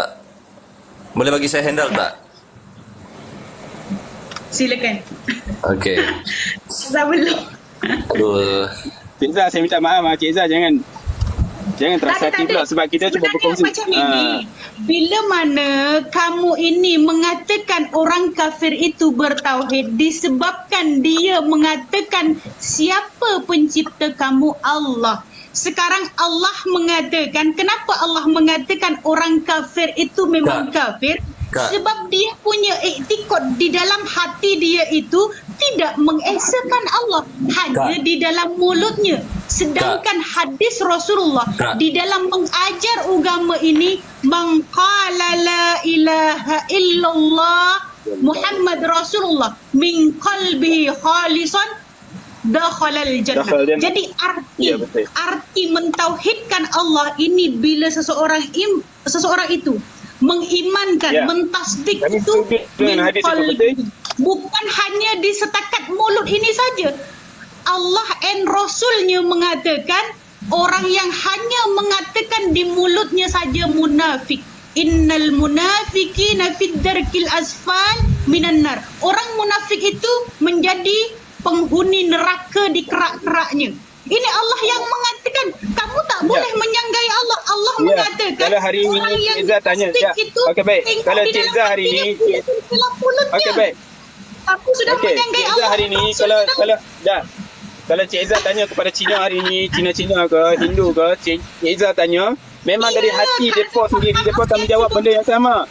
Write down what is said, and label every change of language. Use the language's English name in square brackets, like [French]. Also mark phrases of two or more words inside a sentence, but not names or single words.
[Malay] Boleh bagi saya handle tak? Silakan. Okey. Saya belum. Aduh. Cik Izzah, saya minta maaf Cik Izzah, jangan terasa hati pula sebab kita cuba Sebenarnya berkongsi. macam ini. Bila mana kamu ini mengatakan orang kafir itu bertauhid disebabkan dia mengatakan siapa pencipta kamu? Allah. Sekarang Allah mengatakan, kenapa Allah mengatakan orang kafir itu memang kafir? Kak. Sebab dia punya iktikad di dalam hati dia itu tidak mengesahkan Allah, hanya Kak. di dalam mulutnya. Sedangkan hadis Rasulullah Kak. di dalam mengajar agama ini, [Arabic] من قال لا إله إلا الله محمد رسول الله من قلبه خالصا دخل الجنة. دخل جنة. [Malay] Jadi Ya, betul. arti mentauhidkan Allah ini bila seseorang itu mengimankan, Ya. mentasdik Kami itu setuju dengan hadis itu, betul? bukan hanya di setakat mulut ini saja. Allah and Rasulnya mengatakan orang yang hanya mengatakan di mulutnya saja munafik. [Arabic] إن المنافقين في الدرك الأسفل من النار. [Malay] Orang munafik itu menjadi penghuni neraka di kerak-keraknya. Ini Allah yang mengatakan, kamu tak boleh menyanggai Allah. Allah Ya, mengatakan kalau hari ini orang yang Cik Izzah tanya, tasdik ya. itu Okey, baik. tengok Kalau di Cik dalam Izzah hari hatinya, ini- bukan di dalam mulutnya. Okey, baik. Kamu sudah Okey, menyanggai Cik Allah. Izzah hari ni kalau Cik Izzah tanya kepada Cina hari ni, Cina ke, Hindu ke, Cik Izzah tanya, memang dari hati depa sendiri, depa akan menjawab benda yang sama.